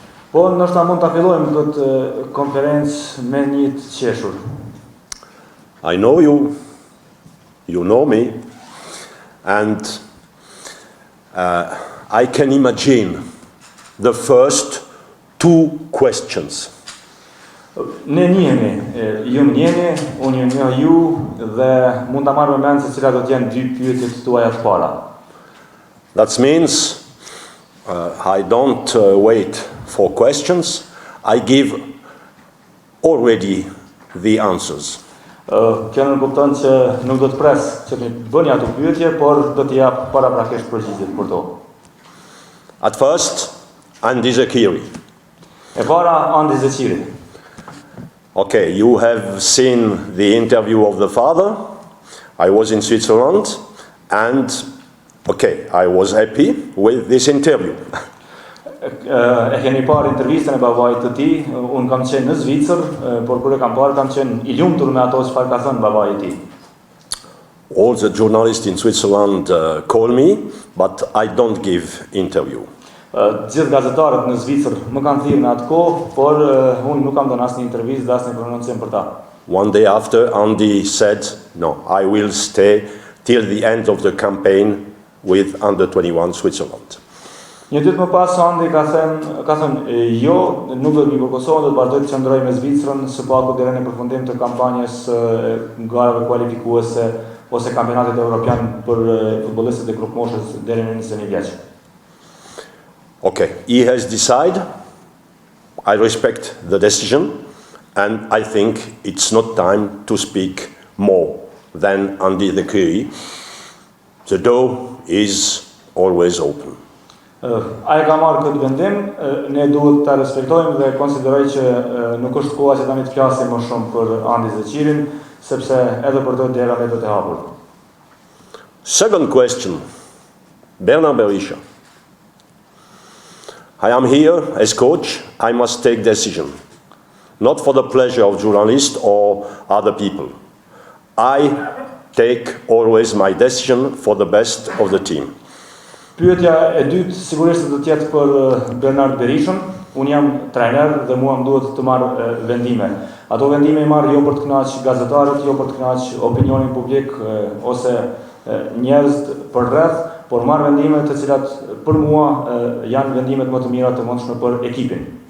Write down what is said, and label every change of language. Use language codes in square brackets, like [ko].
[sq] po ndoshta mund ta fillojmë këtë konferencë me një të qeshur. [en] I know you, you know me, and I can imagine the first 2 questions. [sq] Ne njihemi, ju më njihni, unë ju njoh ju dhe mund ta marrë mend se cilat do të jenë 2 pyetjet tuaja të para. [en] That means I don't wait for questions, I give already the answers. [sq] Kjo nuk kupton që nuk do të pres që të bëni ato pyetje, por do t'i jap paraprakisht përgjigjet për to. [en] At first, Andi Zekiri. [sq] E para, Andi Zeqiri. [en] Okay, you have seen the interview of the father. I was in Switzerland, and okay, I was happy with this interview. [sq] E keni parë intervistën e babait të tij, unë kam qenë në Zvicër, por kur e kam parë kam qenë I lumtur me ato çfarë ka thënë babai I tij. [en] All the journalists in Switzerland call me, but I don't give interview. [sq] Gjithë gazetarët në Zvicër më kanë thirrë në atë kohë, por unë nuk kam dhënë asnjë intervistë dhe asnjë prononcim për ta. [en] One day after, Andy said, no, I will stay till the end of the campaign with under-21 Switzerland. [sq] Një ditë më pas, Andi ka thënë, jo, nuk do të vi për Kosovën, do të vazhdoj të qëndroj me Zvicrën, së paku deri në përfundim të kampanjës garave kualifikuese ose kampionatit evropian për futbollistët e grupmoshës deri në 21 vjeç. [en] Okay, he has decided, I respect the decision, and I think it's not time to speak more than Andy the Curry. The door is always open. [sq] Ai ka marrë këtë vendim, ne duhet ta respektojmë dhe konsideroj që nuk është koha që tani të flasim më shumë për Andi Zeqirin, sepse edhe për to dera vetë të hapur. [en] Second question, Bernard Berisha. I am here as coach, I must take decision, not for the pleasure of journalists or other people. I take always my decision for the best of the team. [sq] Pyetja e dytë sigurisht do të jetë për Bernard Berishën. Unë jam trajner dhe mua më duhet të marr vendime. Ato vendime I marr jo për të kënaqur gazetarët, jo për të kënaqur opinionin publik ose njerëz për rreth, por marr vendime të cilat për mua janë vendimet më të mira të mundshme për ekipin.